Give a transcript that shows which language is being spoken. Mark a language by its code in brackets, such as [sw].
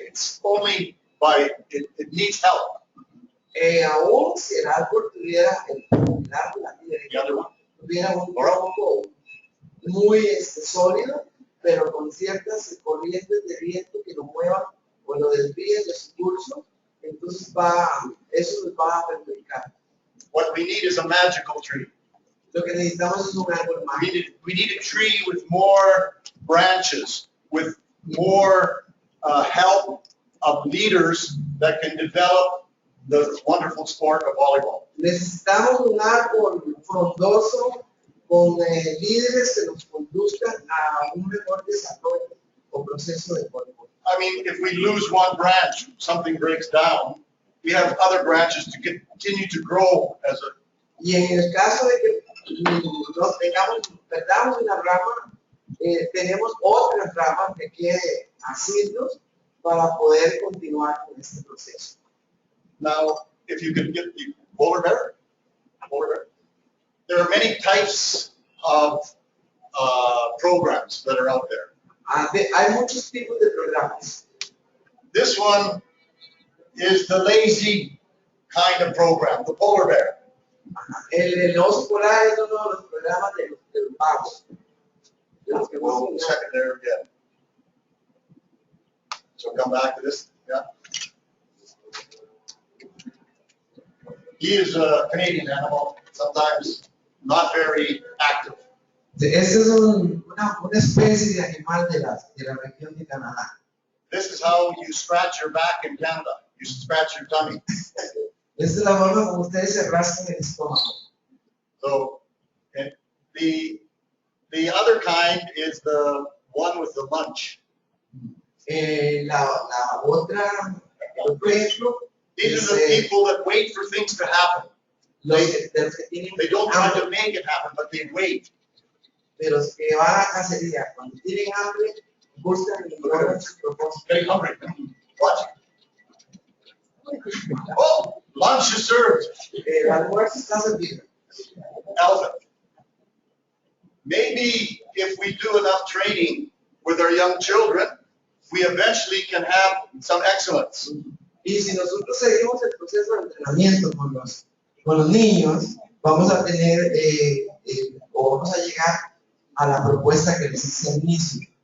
[en] It's only by, it needs help. [es] Aún si el árbol tuviera, [en] The other one. [es] tuviera un tronco muy sólido, pero con ciertas corrientes de viento que lo muevan o lo desvíen de su curso, entonces eso nos va a perjudicar. [en] What we need is a magical tree. [es] Lo que necesitamos es un árbol mágico. [en] We need a tree with more branches, with more help of leaders that can develop the wonderful sport of volleyball. [es] Necesitamos un árbol frondoso con líderes que nos conduzcan a un mejor desarrollo o proceso de voleibol. [en] I mean, if we lose one branch, something breaks down, we have other branches to continue to grow as a. [es] Y en el caso de que perdamos una rama, tenemos otras ramas que quiere asirnos para poder continuar con este proceso. [en] Now, if you could get the polar bear, there are many types of programs that are out there. [es] Hay muchos tipos de programas. [en] This one is the lazy kind of program, the polar bear. [es] El oso polar es uno de los programas de los vagos. [en] We'll check it there again. So come back to this, yeah. He is a Canadian animal, sometimes not very active. [es] Este es una especie de animal de la región de Canadá. [en] This is how you scratch your back in Canada. You scratch your tummy. [es] Esta es la forma como ustedes se rascan el estómago. [en] So, and the other kind is the one with the lunch. [es] La otra, por ejemplo, [en] These are the people that wait for things to happen. [es] los que tienen [en] They don't try [es] hambre, [en] to make it happen, but they wait. [es] pero los que van a la cacería, cuando tienen hambre, buscan y logran sus propósitos. [en] Getting hungry. What? Oh, lunch is served. [es] El almuerzo está servido. [en] Elephant. Maybe if we do enough training with our young children, we eventually can have some excellence. [es] Y si nosotros seguimos el proceso de entrenamiento con los niños, vamos a tener o vamos a llegar a la propuesta que les hice al inicio.